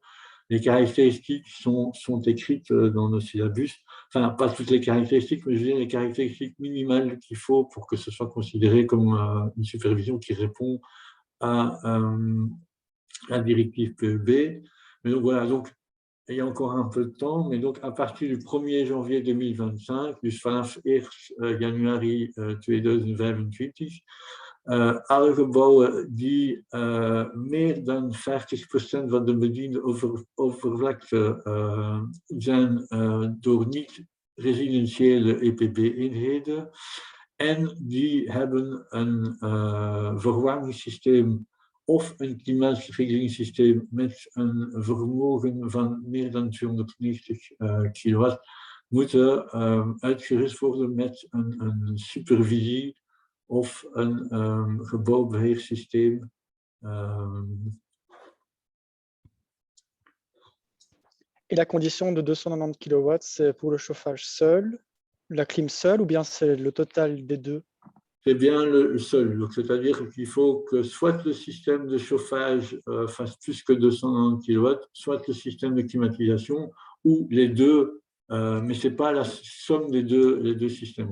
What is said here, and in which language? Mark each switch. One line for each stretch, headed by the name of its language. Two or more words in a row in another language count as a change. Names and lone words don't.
French: Les caractéristiques sont écrites dans nos syllabus, enfin pas toutes les caractéristiques, mais je veux dire les caractéristiques minimales qu'il faut pour que ce soit considéré comme une supervision qui répond à la directive PEB. Mais donc voilà, donc il y a encore un peu de temps, mais donc à partir du 1er janvier 2025,
Dutch: dus vanaf 1 januari 2025, alle gebouwen die meer dan 50% van de bediende oppervlakte zijn door niet-residentiële EPB-eenheden en die hebben een verwarmingssysteem of een klimaatregelingssysteem met een vermogen van meer dan 290 kilowatt, moeten uitgerust worden met een supervisie of een gebouwbeheersysteem.
French: Et la condition de 290 kW, c'est pour le chauffage seul, la clim seule, ou bien c'est le total des deux? C'est bien le seul. C'est-à-dire qu'il faut que soit le système de chauffage fasse plus que 290 kW, soit le système de climatisation, ou les deux, mais ce n'est pas la somme des deux systèmes.